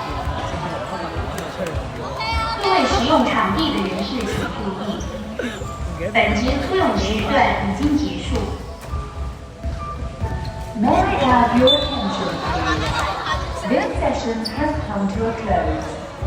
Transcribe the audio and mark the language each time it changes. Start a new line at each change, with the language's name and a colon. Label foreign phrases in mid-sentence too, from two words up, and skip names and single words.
Chinese: 各位使用場地的人士請注意，本節推用時段已經結束。
English: May I have your attention, please? This session has come to a close.